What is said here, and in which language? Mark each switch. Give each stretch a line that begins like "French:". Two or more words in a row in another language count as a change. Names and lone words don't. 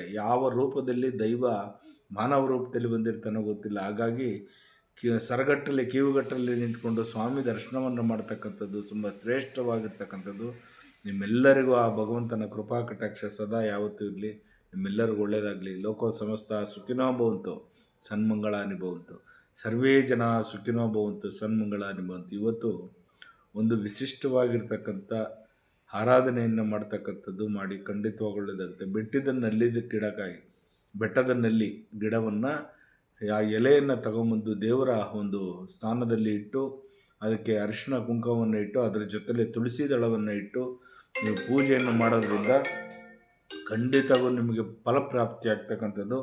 Kannada: ಯಾವ ರೂಪದಲ್ಲಿ ದೈವ ಮಾನವ ರೂಪದಲ್ಲಿ ಬಂದಿರ್ತಾನೋ ಗೊತ್ತಿಲ್ಲ. ಹಾಗಾಗಿ ಸರಗಟ್ಟಲ್ಲಿ ಕಿವುಗಟ್ಟಲ್ಲಿ ನಿಂತ್ಕೊಂಡು ಸ್ವಾಮಿ ದರ್ಶನವನ್ನು ಮಾಡ್ತಕ್ಕಂಥದ್ದು ತುಂಬ ಶ್ರೇಷ್ಠವಾಗಿರ್ತಕ್ಕಂಥದ್ದು. ನಿಮ್ಮೆಲ್ಲರಿಗೂ ಆ ಭಗವಂತನ ಕೃಪಾ ಕಟಾಕ್ಷ ಸದಾ ಯಾವತ್ತೂ ಇರಲಿ. ನಿಮ್ಮೆಲ್ಲರಿಗೂ ಒಳ್ಳೆಯದಾಗಲಿ.
Sanskrit: ಲೋಕೋ ಸಮಸ್ತ ಸುಖಿನೋ ಭವಂತು, ಸನ್ಮಂಗಳಾನಿ ಭವಂತು. ಸರ್ವೇ ಜನ ಸುಖಿನೋ ಭವಂತು, ಸನ್ಮಂಗಳಾನಿ ಭವಂತು.
Kannada: ಇವತ್ತು ಒಂದು ವಿಶಿಷ್ಟವಾಗಿರ್ತಕ್ಕಂಥ ಆರಾಧನೆಯನ್ನು ಮಾಡ್ತಕ್ಕಂಥದ್ದು ಮಾಡಿ ಖಂಡಿತವಾಗಿ ಒಳ್ಳೆಯದಾಗುತ್ತೆ. ಬೆಟ್ಟದ ನಲ್ಲಿ ಗಿಡವನ್ನು, ಆ ಎಲೆಯನ್ನು ತಗೊಂಬಂದು ದೇವರ ಒಂದು ಸ್ಥಾನದಲ್ಲಿ ಇಟ್ಟು, ಅದಕ್ಕೆ ಅರಿಶಿಣ ಕುಂಕುಮವನ್ನು ಇಟ್ಟು, ಅದರ ಜೊತೆಲೆ ತುಳಸಿ ದಳವನ್ನು ಇಟ್ಟು ನೀವು ಪೂಜೆಯನ್ನು ಮಾಡೋದ್ರಿಂದ ಖಂಡಿತವಾಗೂ ನಿಮಗೆ ಫಲಪ್ರಾಪ್ತಿ ಆಗ್ತಕ್ಕಂಥದ್ದು.